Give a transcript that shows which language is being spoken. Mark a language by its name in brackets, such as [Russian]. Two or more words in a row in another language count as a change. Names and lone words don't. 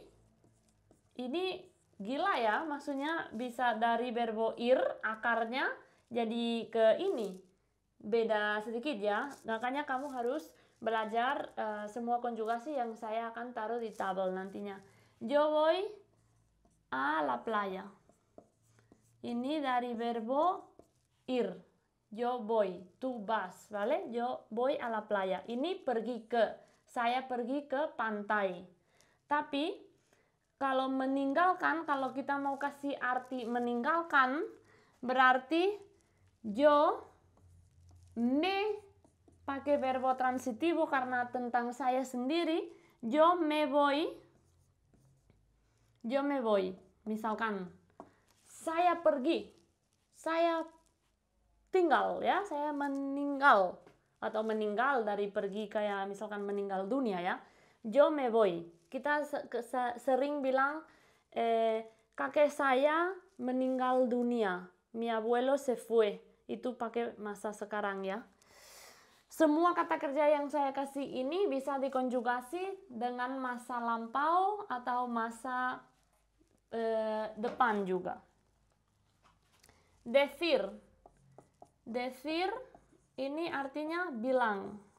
[Indonesian] Ini gila ya, maksudnya bisa dari [Spanish] verbo ir, [Indonesian] akarnya, jadi ke ini. Beda sedikit ya, makanya kamu harus belajar semua konjugasi yang saya akan taruh di tabel nantinya. [Spanish] Yo voy a la playa. [Indonesian] Ini dari [Spanish] verbo ir. Yo voy, tú vas, ¿vale? Yo voy a la playa. [Indonesian] Ini pergi ke. Saya pergi ke pantai. Tapi kalau meninggalkan, kalau kita mau kasih arti meninggalkan, berarti [Spanish] yo me [Indonesian] pakai [Spanish] verbo transitivo [Indonesian] karena tentang saya sendiri. [Spanish] Yo me voy. [Indonesian] Misalkan saya pergi, saya tinggal, ya, saya meninggal, atau meninggal dari pergi kayak misalkan meninggal dunia, ya. [Spanish] Yo me voy. [Indonesian] Kita sering bilang kakek saya meninggal dunia, [Spanish] mi abuelo se fue. [Indonesian] Itu pakai masa sekarang, ya. Semua kata kerja yang saya kasih ini bisa dikonjugasi dengan masa lampau atau masa depan juga. Decir. Decir ini artinya bilang.